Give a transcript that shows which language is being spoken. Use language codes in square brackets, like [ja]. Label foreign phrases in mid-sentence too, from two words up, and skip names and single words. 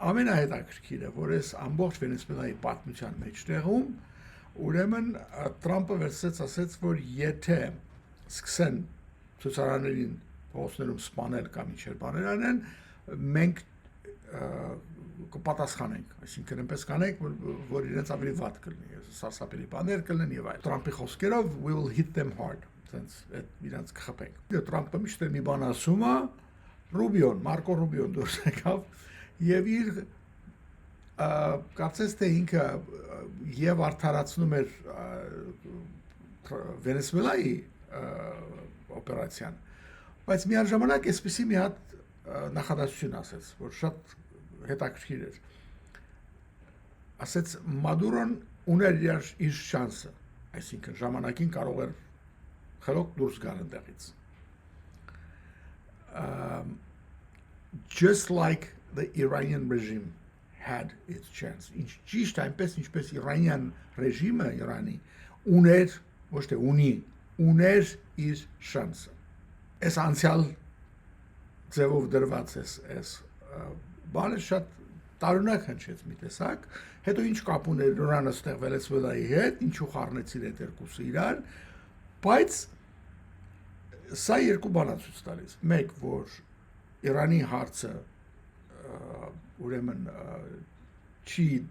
[hy] ամենահետաքրքիրը, որ այս ամբողջ Վենեսուելայի պատմության մեջտեղում ուրեմն Տրամպը վերցրեց ասեց, որ եթե սկսեն ցուցարարներին փողոցներում սպանել կամ ինչ-որ բաներ անեն, մենք կպատասխանենք, այսինքն այնպես կանենք, որ իրենց ավելի վատ կլինի, սարսափելի բաներ կլինեն եւ այլն։ Տրամպի խոսքերով [en] we will hit them hard, [hy] sense այդ իրանց կխփենք։ Տրամպը միշտ մի բան ասում է, Մարկո Ռուբիոն դուրս եկավ եւ իր կարծես թե ինքը եւ արդարացնում էր Վենեսուելայի օպերացիան, բայց միաժամանակ այսպեսի մի հատ նախադասություն ասեց, որ շատ հետաքրքիր էր։ Ասեց Մադուրոն ուներ իր շանսը, այսինքն ժամանակին կարող էր խելոք դուրս գալ այնտեղից։ [en] Just like the Iranian regime had its chance. [hy] Ճիշտ այնպես ինչպես Իրանյան ռեժիմը Իրանի ուներ, ոչ թե ուներ իր շանսը։ Այս անցյալ ձևով դրված այս բանը շատ տարօրինակ հնչեց մի տեսակ, հետո ինչ կապ ուներ Իրանը ստեղ Վենեսուելայի հետ, ինչու խառնեցին այդ երկուսը իրար, բայց սա երկու բան է ցույց տալիս։ Մեկ, որ Իրանի հարցը ուրեմն չի